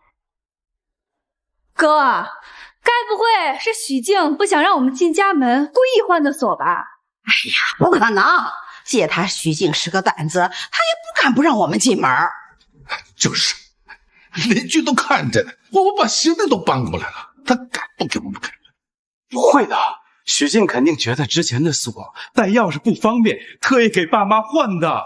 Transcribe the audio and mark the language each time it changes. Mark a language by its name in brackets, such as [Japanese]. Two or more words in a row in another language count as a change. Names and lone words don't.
[Chinese] 哥，該不會是許靜不想讓我們進家門，故意換的鎖吧？哎呀，不可能！借他許靜是個膽子，他也不敢不讓我們進門。就是，鄰居都看着呢，我們把行李都搬過來了，他敢不給我們開門？不會的， 许静肯定觉得之前的锁带钥匙不方便，特意给爸妈换的。